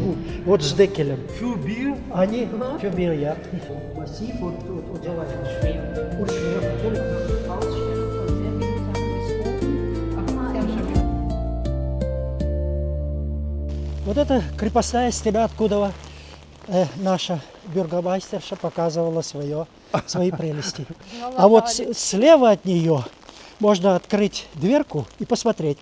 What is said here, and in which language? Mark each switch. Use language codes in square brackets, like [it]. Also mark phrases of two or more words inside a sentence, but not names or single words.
[ru] Вот с Деккелем. Они фюбир, Массив [de] und so weiter. Und schwer, natürlich. [ru] Вот это крепостная стена, откуда наша бюргомайстерша показывала свои прелести. А вот слева от нее можно открыть дверку и посмотреть.